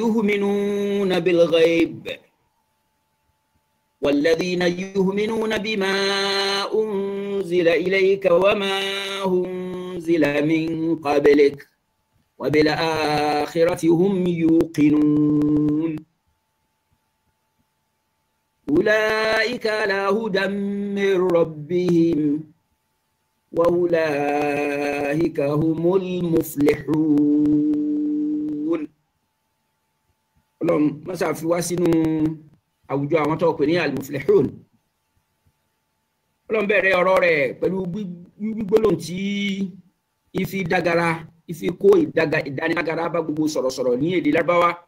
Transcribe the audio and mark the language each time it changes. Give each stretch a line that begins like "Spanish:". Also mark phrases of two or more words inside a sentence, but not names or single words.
Arabic: يؤمنون بما أنزل إليك وما أنزل من قبلك وبالآخرة هم يوقنون أولئك على هدى من ربهم وأولئك هم المفلحون.
Yoruba: Ọlọ́run mọ́sá fi wá sínú àwùjọ àwọn tó pè ní al-muflihun. Ọlọ́run bẹ̀rẹ̀ ọ̀rọ̀ rẹ̀ pẹ̀lú gbígbólóhùn tí ifi dágara ifi kó ìdánilágara bá gbogbo sọ̀rọ̀sọ̀rọ̀ ní èdè Lárúbáwá.